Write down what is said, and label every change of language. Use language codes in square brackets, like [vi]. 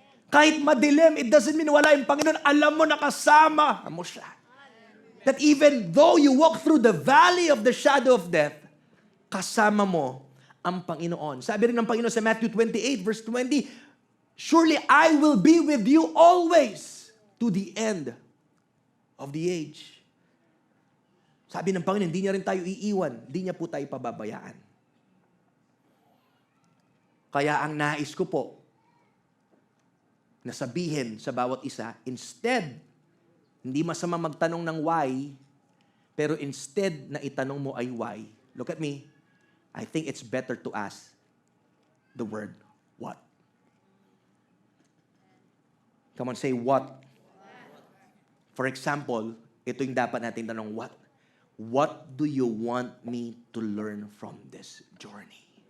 [tl] Kahit madilim, [en] it doesn't mean [tl] wala yung Panginoon. Alam mo, nakasama mo siya. [en] That even though you walk through the valley of the shadow of death, [tl] kasama mo ang Panginoon. Sabi rin ng Panginoon sa [en] Matthew 28 verse 20, surely I will be with you always to the end of the age. [tl] Sabi ng Panginoon, hindi niya rin tayo iiwan. Hindi niya po tayo pababayaan. Kaya ang nais ko po, na sabihin sa bawat isa, instead, hindi masama magtanong ng why, pero instead na itanong mo ay why. [en] Look at me. I think it's better to ask the word what. Come on, say what. For example, [tl] ito yung dapat natin tanong, [en] what? What do you want me to learn from this journey?